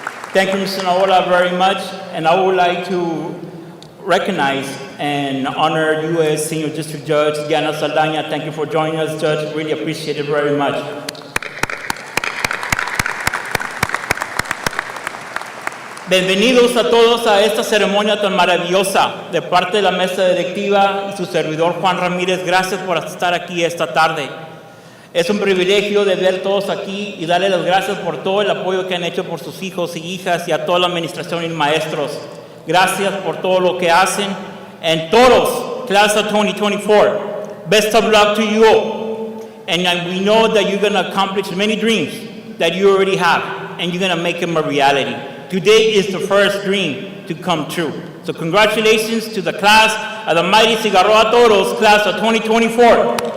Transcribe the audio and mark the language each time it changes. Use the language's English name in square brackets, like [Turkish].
[English] Thank you, Mr. Naola, very much, and I would like to recognize and honor you as Senior District Judge Diana Saldaña. Thank you for joining us, Judge. Really appreciate it very much. [Spanish] Bienvenidos a todos a esta ceremonia tan maravillosa de parte de la mesa directiva y su servidor Juan Ramírez. Gracias por estar aquí esta tarde. Es un privilegio de ver todos aquí y darle las gracias por todo el apoyo que han hecho por sus hijos y hijas y a toda la administración y maestros. Gracias por todo lo que hacen. [English] And [Spanish] todos, [English] class of 2024, best of luck to you all. And we know that you're going to accomplish many dreams that you already have, and you're going to make them a reality. Today is the first dream to come true. So congratulations to the class of the mighty Cigarroa Toros, class of 2024.